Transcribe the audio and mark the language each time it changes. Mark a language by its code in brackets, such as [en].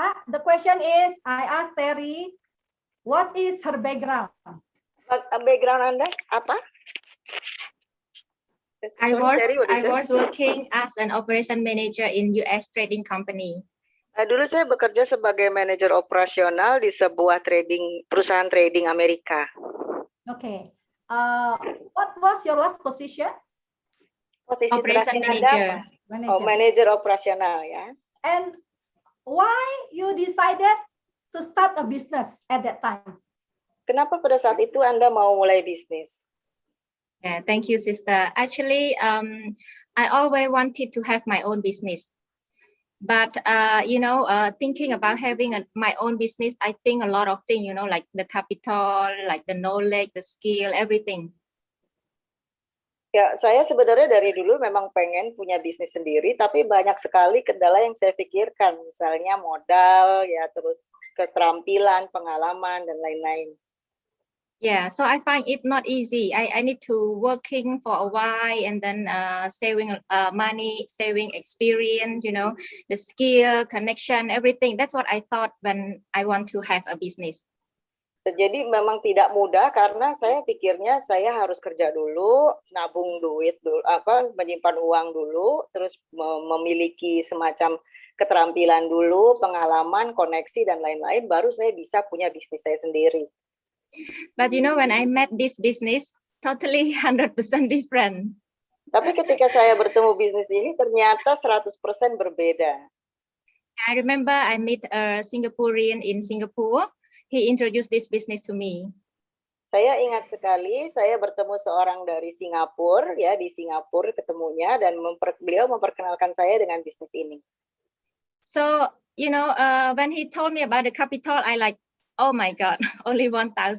[en] The question is, I asked Terry, what is her background? [id] Background Anda apa? [en] I was working as an operation manager in U.S. trading company. [id] Dulu saya bekerja sebagai manajer operasional di sebuah perusahaan trading Amerika. [en] Okay. What was your last position? [id] Posisi [en] Operation manager. [id] Oh, manajer operasional ya. [en] And why you decided to start a business at that time? [id] Kenapa pada saat itu Anda mau mulai bisnis? [en] Yeah, thank you, sister. Actually, I always wanted to have my own business. But, thinking about having my own business, I think a lot of things, like the capital, like the knowledge, the skill, everything. [id] Ya, saya sebenarnya dari dulu memang pengen punya bisnis sendiri, tapi banyak sekali kendala yang saya pikirkan, misalnya modal, ya terus keterampilan, pengalaman, dan lain-lain. [en] Yeah, so I find it not easy. I need to working for a while and then saving money, saving experience, the skill, connection, everything. That's what I thought when I want to have a business. [id] Jadi memang tidak mudah karena saya pikirnya saya harus kerja dulu, nabung duit dulu, menyimpan uang dulu, terus memiliki semacam keterampilan dulu, pengalaman, koneksi dan lain-lain, baru saya bisa punya bisnis saya sendiri. [en] But you know, when I met this business, totally 100% different. [id] Tapi ketika saya bertemu bisnis ini ternyata 100% berbeda. [en] I remember I met a Singaporean in Singapore. He introduced this business to me. [id] Saya ingat sekali, saya bertemu seorang dari Singapura, ya di Singapura ketemunya dan beliau memperkenalkan saya dengan bisnis ini. [en] So, you know, when he told me about the capital, I like, oh my God, only $1,000.